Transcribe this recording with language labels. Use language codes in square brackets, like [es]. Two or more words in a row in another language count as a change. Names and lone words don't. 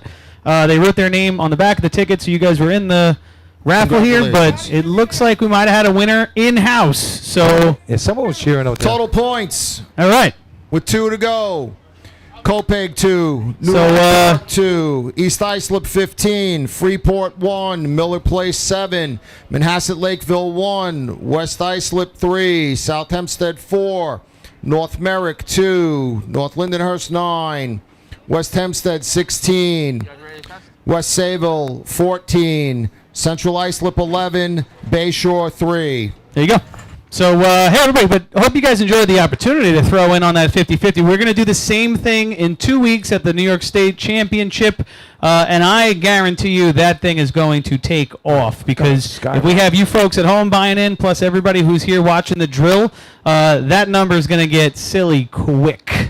[en] They wrote their name on the back of the ticket, so you guys were in the raffle here, but it looks like we might have had a winner in-house. So yeah, someone was cheering out there. Total points. All right. With 2 to go. Copeg 2, Newark 2, East Islip 15, Freeport 1, Miller Place 7, Manhasset Lakeville 1, West Islip 3, South Hempstead 4, North Merrick 2, North Lindenhurst 9, West Hempstead 16, West Sayville 14, Central Islip 11, Bayshore 3. There you go. So, hey, everybody, but I hope you guys enjoyed the opportunity to throw in on that 50-50. We're going to do the same thing in 2 weeks at the New York State Championship, and I guarantee you that thing is going to take off because if we have you folks at home buying in, plus everybody who's here watching the drill, that number is going to get silly quick.